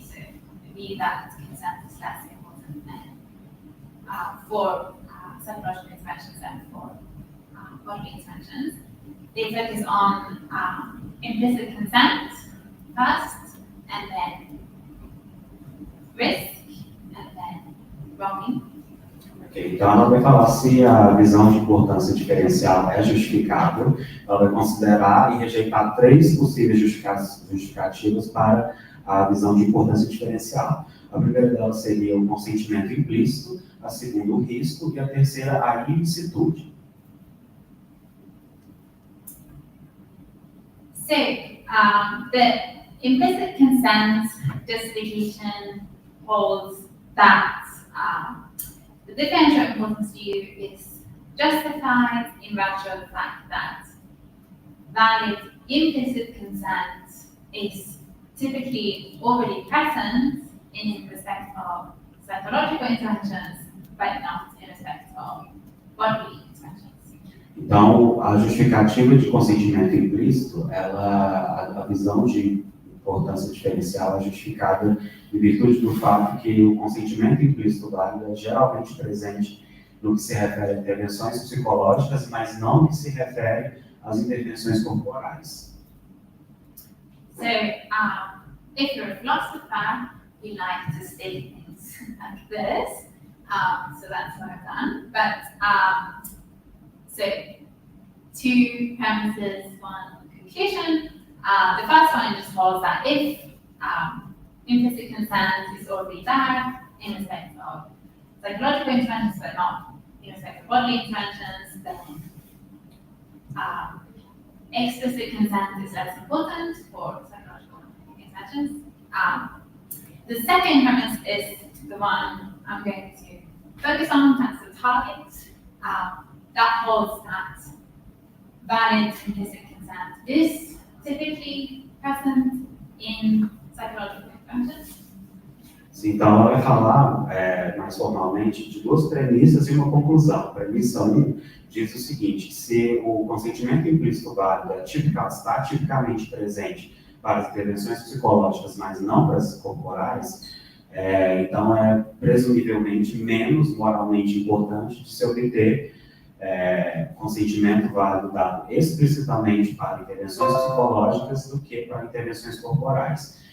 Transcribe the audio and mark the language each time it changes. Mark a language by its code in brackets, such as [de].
[en] So, the view that consent is less important than for psychological interventions than for bodily interventions. they focus on implicit consent first, and then risk, and then wronging. [pt] Ok, então ela vai falar se a visão de importância diferencial é justificável. Ela vai considerar e rejeitar 3 possíveis justificativas para a visão de importância diferencial. A primeira delas seria o consentimento implícito, a segunda o risco e a terceira a ilicitude. [en] So, the implicit consent justification holds that the differential importance view is justified in virtue of the fact that valid implicit consent is typically already present in respect of psychological interventions, but not in respect of bodily interventions. [pt] Então, a justificativa de consentimento implícito, a visão de importância diferencial é justificada em virtude do fato que o consentimento implícito válido é geralmente presente no que se refere a intervenções psicológicas, mas não no que se refere às intervenções corporais. [en] So, if you're a philosopher, you like to state things like this. So that's what I've done. But, so 2 premises, 1 conclusion. The first one just holds that if implicit consent is already there in respect of psychological interventions, but not in respect of bodily interventions, then explicit consent is less important for psychological interventions. The second premise is the one I'm going to focus on, that's the target. That holds that valid implicit consent is typically present in psychological interventions. [pt] Então, ela vai falar mais formalmente de 2 premissas e uma conclusão. Premissa 1 diz o seguinte: se o consentimento implícito válido está tipicamente presente para as intervenções psicológicas, mas não para as corporais, então é presumivelmente menos moralmente importante de se obter consentimento válido dado explicitamente para intervenções psicológicas do que para intervenções corporais.